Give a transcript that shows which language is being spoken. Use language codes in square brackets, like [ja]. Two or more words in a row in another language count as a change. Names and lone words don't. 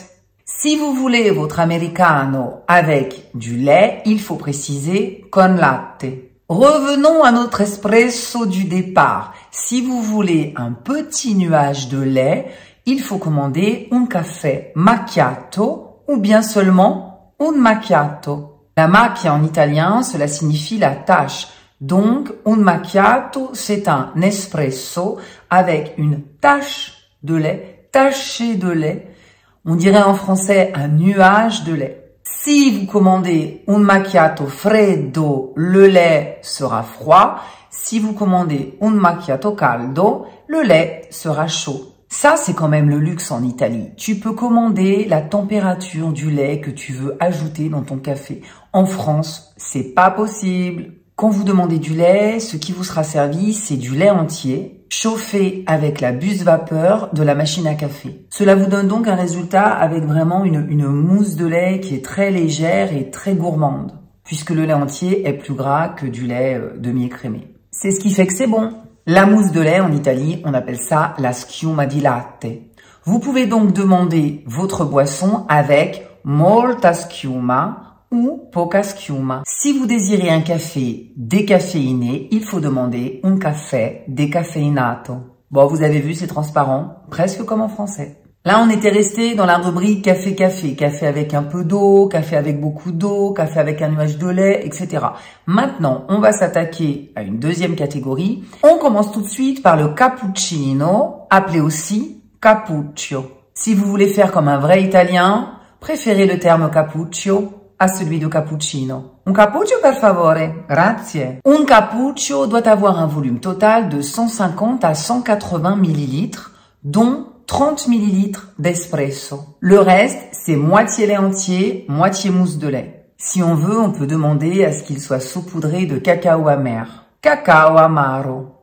[fr] Si vous voulez votre americano avec du lait, il faut préciser [it] con latte. [fr] Revenons à notre espresso du départ. Si vous voulez un petit nuage de lait, il faut commander un café macchiato ou bien seulement un macchiato. [it] La macchia [fr] en italien, cela signifie la tache. Donc, un macchiato, c'est un espresso avec une tache de lait, taché de lait. On dirait en français un nuage de lait. Si vous commandez un [it] macchiato freddo, [fr] le lait sera froid. Si vous commandez un [it] macchiato caldo, [fr] le lait sera chaud. Ça, c'est quand même le luxe en Italie. Tu peux commander la température du lait que tu veux ajouter dans ton café. En France, c'est pas possible. Quand vous demandez du lait, ce qui vous sera servi, c'est du lait entier, chauffé avec la buse vapeur de la machine à café. Cela vous donne donc un résultat avec vraiment une mousse de lait qui est très légère et très gourmande, puisque le lait entier est plus gras que du lait demi-écrémé. C'est ce qui fait que c'est bon. La mousse de lait en Italie, on appelle ça [it] la schiuma di latte. [fr] Vous pouvez donc demander votre boisson avec [it] molta schiuma [fr] ou [it] poca schiuma. [fr] Si vous désirez un café décaféiné, il faut demander un café décafeinato. Bon, vous avez vu, c'est transparent, presque comme en français. Là, on était resté dans la rubrique café-café. Café avec un peu d'eau, café avec beaucoup d'eau, café avec un nuage de lait, etc. Maintenant, on va s'attaquer à une deuxième catégorie. On commence tout de suite par le cappuccino, appelé aussi cappuccio. Si vous voulez faire comme un vrai Italien, préférez le terme cappuccio à celui de cappuccino. [it] Un cappuccio per favore, grazie. [fr] Un cappuccio doit avoir un volume total de 150 à 180 millilitres, dont 30 ml d'espresso. Le reste, c'est moitié lait entier, moitié mousse de lait. Si on veut, on peut demander à ce qu'il soit saupoudré de cacao amer. [it] Cacao amaro.